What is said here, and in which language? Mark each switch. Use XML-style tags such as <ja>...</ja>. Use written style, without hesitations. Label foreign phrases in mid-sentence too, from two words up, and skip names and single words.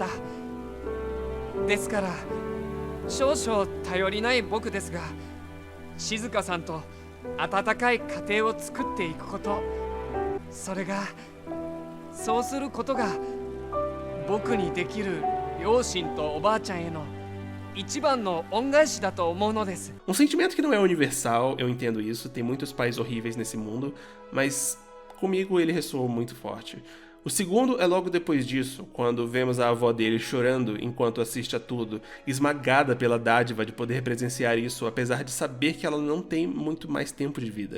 <ja>ですから少々頼りない僕ですが、静香さんと温かい家庭を作っていくこと、そうすることが僕にできる両親とおばあちゃんへの一番の恩返しだと思うのです。</ja> <pt>sentimento que não é universal, eu entendo isso, tem muitos pais horríveis nesse mundo, mas comigo ele ressoou muito forte. O segundo é logo depois disso, quando vemos a avó dele chorando enquanto assiste a tudo, esmagada pela dádiva de poder presenciar isso, apesar de saber que ela não tem muito mais tempo de vida.</pt>